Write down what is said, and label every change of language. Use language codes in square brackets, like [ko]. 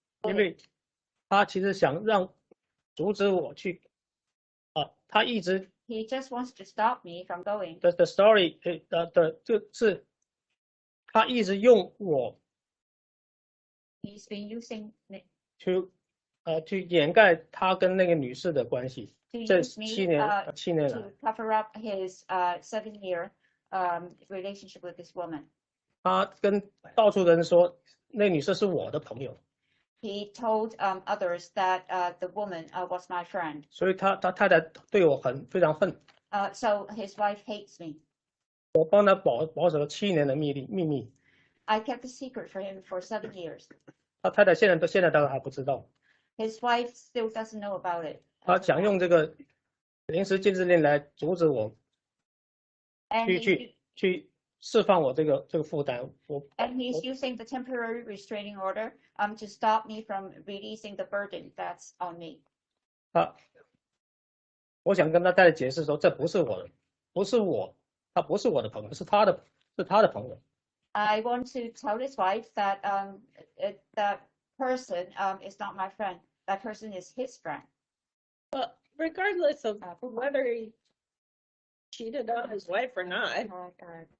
[zh] 因为他其实想阻止我去，他一直 [en] He just wants to stop me from going. the story [zh] 就是他一直用我 [en] He's been using me [zh] 去掩盖他跟那个女士的关系， [en] to [zh] 这 [en] use me [zh] 7年来， [en] to cover up his 7-year relationship with this woman. [zh] 他跟到处人说那女士是我的朋友， [en] He told others that the woman was my friend. [zh] 所以他太太对我非常恨， [en] So his wife hates me. [zh] 我帮他保守了7年的秘密， [en] I kept a secret for him for 7 years. [zh] 他太太现在当然还不知道， [en] His wife still doesn't know about it. [zh] 他想用这个临时禁制令来阻止我 [en] And [zh] 去释放我这个负担。 [en] And he's using the temporary restraining order to stop me from releasing the burden that's on me. [zh] 我想跟他太太解释说，这不是我的，他不是我的朋友，是他的朋友。 [en] I want to tell his wife that that person is not my friend. That person is his friend. Well, regardless of whether he cheated on his wife or not, okay.